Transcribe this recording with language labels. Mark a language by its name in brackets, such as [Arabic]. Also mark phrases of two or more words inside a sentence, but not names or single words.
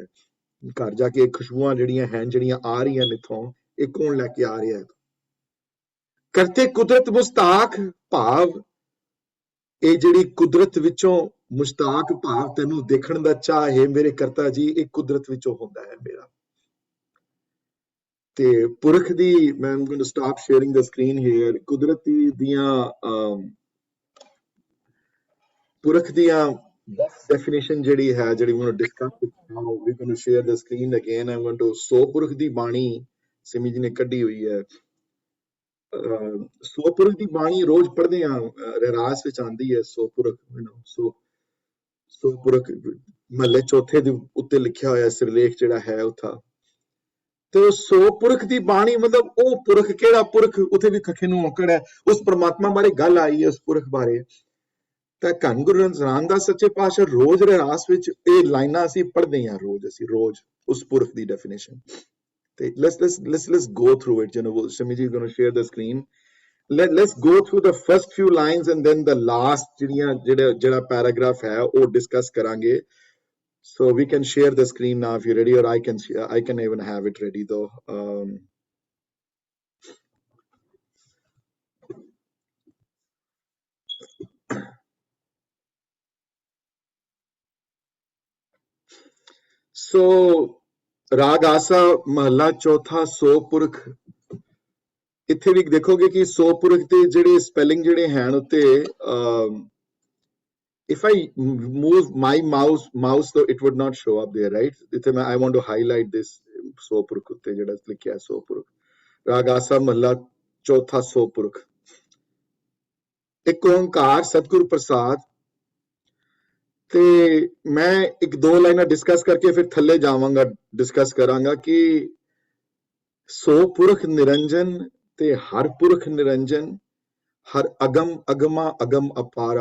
[Punjabi] ਘਰ ਜਾ ਕੇ ਖੁਸ਼ਬੂਆਂ ਜਿਹੜੀਆਂ ਹਨ, ਜਿਹੜੀਆਂ ਆ ਰਹੀਆਂ ਨੇ ਇੱਥੋਂ, ਇਹ ਕੌਣ ਲੈ ਕੇ ਆ ਰਿਹਾ ਹੈ? ਕਰਤੇ ਕੁਦਰਤ ਮੁਸਤਾਕ ਭਾਵ, ਇਹ ਜਿਹੜੀ ਕੁਦਰਤ ਵਿੱਚੋਂ ਮੁਸ਼ਤਾਕ ਭਾਵ ਤੈਨੂੰ ਦੇਖਣ ਦਾ ਚਾਹ ਹੈ ਮੇਰੇ ਕਰਤਾ ਜੀ, ਇਹ ਕੁਦਰਤ ਵਿੱਚੋਂ ਹੁੰਦਾ ਹੈ ਮੇਰਾ। ਤੇ ਪੁਰਖ ਦੀ, ਮੈਂ [English] I'm going to stop sharing the screen here, [Punjabi] ਕੁਦਰਤੀ ਦੀਆਂ ਪੁਰਖ ਦੀਆਂ definition ਜਿਹੜੀ ਹੈ, ਜਿਹੜੀ ਮੈਂ ਡਿਸਕਸ ਕੀਤਾ, [English] we're going to share the screen again, I'm going to, [Punjabi] ਸੋ ਪੁਰਖ ਦੀ ਬਾਣੀ ਸਿਮੀ ਜੀ ਨੇ ਕੱਢੀ ਹੋਈ ਹੈ। ਸੋ ਪੁਰਖ ਦੀ ਬਾਣੀ ਰੋਜ਼ ਪੜ੍ਹਦੇ ਆ, ਰਹਿਰਾਸ ਵਿੱਚ ਆਉਂਦੀ ਹੈ ਸੋ ਪੁਰਖ, ਸੋ ਪੁਰਖ ਮਹੱਲੇ ਚੌਥੇ ਦੇ ਉੱਤੇ ਲਿਖਿਆ ਹੋਇਆ ਸਿਰਲੇਖ ਜਿਹੜਾ ਹੈ ਉੱਥਾ। ਤੇ ਉਹ ਸੋ ਪੁਰਖ ਦੀ ਬਾਣੀ ਮਤਲਬ ਉਹ ਪੁਰਖ, ਕਿਹੜਾ ਪੁਰਖ, ਉੱਥੇ ਵੀ ਖੱਖੇ ਨੂੰ ਔਕੜ ਹੈ, ਉਸ ਪਰਮਾਤਮਾ ਬਾਰੇ ਗੱਲ ਆਈ ਹੈ, ਉਸ ਪੁਰਖ ਬਾਰੇ। ਤਾਂ ਧੰਨ ਗੁਰੂ ਰਾਮਦਾਸ ਸੱਚੇ ਪਾਤਸ਼ਾਹ ਰੋਜ਼ ਰਹਿਰਾਸ ਵਿੱਚ ਇਹ ਲਾਈਨਾਂ ਅਸੀਂ ਪੜ੍ਹਦੇ ਹਾਂ, ਅਸੀਂ ਰੋਜ਼ ਉਸ ਪੁਰਖ ਦੀ ਡੈਫੀਨੇਸ਼ਨ। [English] ਤੇ let's go through it, you know, Shami ji is going to share the screen, let's go through the first few lines and then the last ਜਿਹੜਾ paragraph [Punjabi] ਹੈ ਉਹ [English] discuss ਕਰਾਂਗੇ। So we can share the screen now if you're ready, or I can even have it ready though. [Punjabi] So ਰਾਗ ਆਸਾ ਮਹਲਾ ਚੌਥਾ ਸੋ ਪੁਰਖ, ਇੱਥੇ ਵੀ ਦੇਖੋਗੇ ਕਿ ਸੋ ਪੁਰਖ ਦੇ ਜਿਹੜੇ ਸਪੈਲਿੰਗ ਜਿਹੜੇ ਹਨ ਉੱਤੇ, [English] if I move my mouse though it would not show up there, right? I want to highlight this [Punjabi] ਸੋ ਪੁਰਖ ਉੱਤੇ ਜਿਹੜਾ ਲਿਖਿਆ ਸੋ ਪੁਰਖ, ਰਾਗ ਆਸਾ ਮਹਲਾ ਚੌਥਾ ਸੋ ਪੁਰਖ। ਇੱਕ ਓਂਕਾਰ ਸਤਿਗੁਰ ਪ੍ਰਸਾਦ। ਤੇ ਮੈਂ ਇੱਕ ਦੋ ਲਾਈਨਾਂ ਡਿਸਕਸ ਕਰਕੇ ਫਿਰ ਥੱਲੇ ਜਾਵਾਂਗਾ, ਡਿਸਕਸ ਕਰਾਂਗਾ ਕਿ ਸੋ ਪੁਰਖ ਨਿਰੰਜਨ ਤੇ ਹਰ ਪੁਰਖ ਨਿਰੰਜਨ, ਹਰ ਅਗਮ ਅਗਮਾ ਅਗਮ ਅਪਾਰਾ।